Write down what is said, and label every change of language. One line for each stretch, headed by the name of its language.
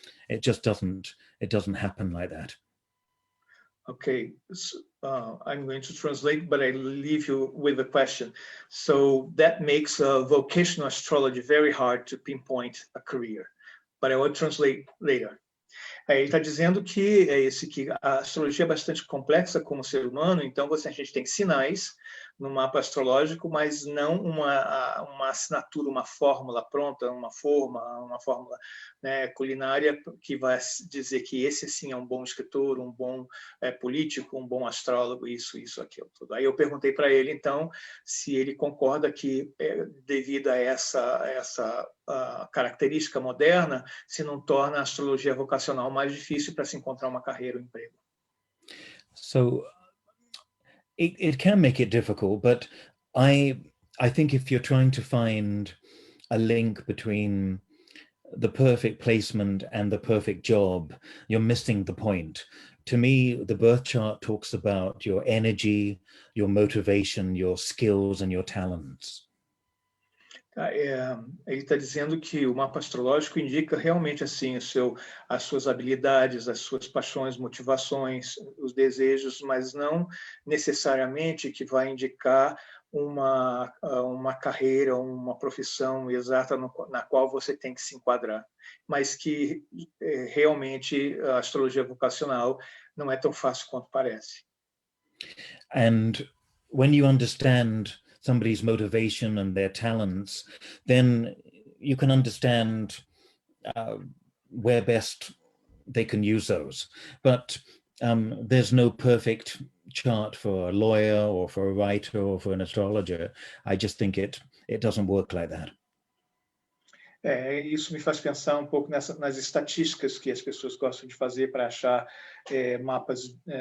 English: It just doesn't happen like that. Okay, so, I'm going to translate, but I leave you with a question. So that makes vocational astrology very hard to pinpoint a career, but I will translate later.
Portuguese: Ele está dizendo que a astrologia é bastante complexa como ser humano, então a gente tem sinais no mapa astrológico, mas não uma assinatura, uma fórmula pronta, uma fórmula, né, culinária que vai dizer que esse sim é um bom escritor, um bom político, um bom astrólogo, isso, aquilo, tudo. Aí eu perguntei para ele, então, se ele concorda que, devido a essa característica moderna, se não torna a astrologia vocacional mais difícil para se encontrar uma carreira ou emprego.
English: So it can make it difficult, but I think if you're trying to find a link between the perfect placement and the perfect job, you're missing the point. To me, the birth chart talks about your energy, your motivation, your skills, and your talents.
Portuguese: Ele está dizendo que o mapa astrológico indica realmente assim as suas habilidades, as suas paixões, motivações, os desejos, mas não necessariamente que vai indicar uma carreira, uma profissão exata na qual você tem que se enquadrar, mas que realmente a astrologia vocacional não é tão fácil quanto parece.
English: And when you understand somebody's motivation and their talents, then you can understand where best they can use those. But there's no perfect chart for a lawyer or for a writer or for an astrologer. I just think it doesn't work like that.
Portuguese: Isso me faz pensar um pouco nas estatísticas que as pessoas gostam de fazer para achar mapas